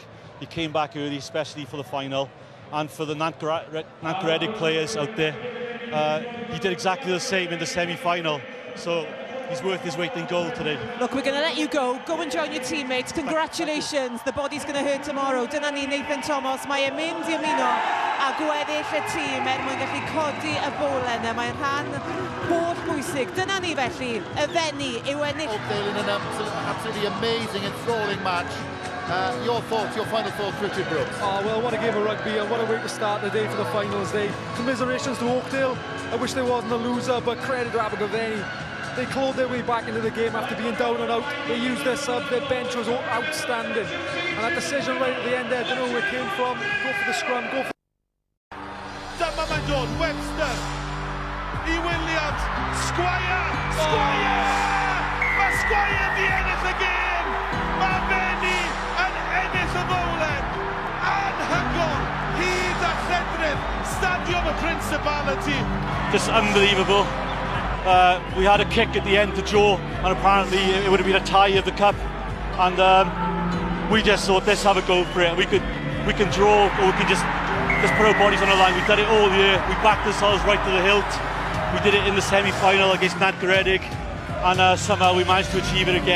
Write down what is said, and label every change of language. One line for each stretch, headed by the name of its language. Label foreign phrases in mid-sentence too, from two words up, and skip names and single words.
English: He came back early, especially for the final. And for the Nantgaredig players out there, he did exactly the same in the semi-final. So he's worth his weight in gold today. Look, we're going to let you go. Go and join your teammates. Congratulations. The body's going to hurt tomorrow.
Welsh: Dyna ni, Nathan Thomas. Mae e'n mynd I ymuno a gweddill y tîm mwyn gallu codi y bôl yna. Mae'n rhan holl bwysig. Dyna ni felly, y Fenni yw ennill.
English: Oakdale in an absolutely amazing, enthralling match. Your thoughts, your final thoughts, Richard Brooks? Oh, well, what a game of rugby and what a way to start the day for the finals day. Commiserations to Oakdale. I wish there wasn't a loser, but credit to Abergavenny. They clawed their way back into the game after being down and out. They used their sub, their bench was outstanding. And that decision right at the end there, I don't know where it came from. Go for the scrum, go for...
Welsh: Dyma mae'n dod, Webster, I Williams, Squire! Squire! Squire the ennill y gêm. Mae Benny yn ennill y fowlen. Anhygoel, hyd a lledrith, Stadiwm y Principality.
English: Just unbelievable. We had a kick at the end to draw, and apparently it would have been a tie of the cup. And we just thought, let's have a go for it. We can draw, or we can just put our bodies on the line. We've done it all year. We backed ourselves right to the hilt. We did it in the semi-final against Nant Garedig, and somehow we managed to achieve it again.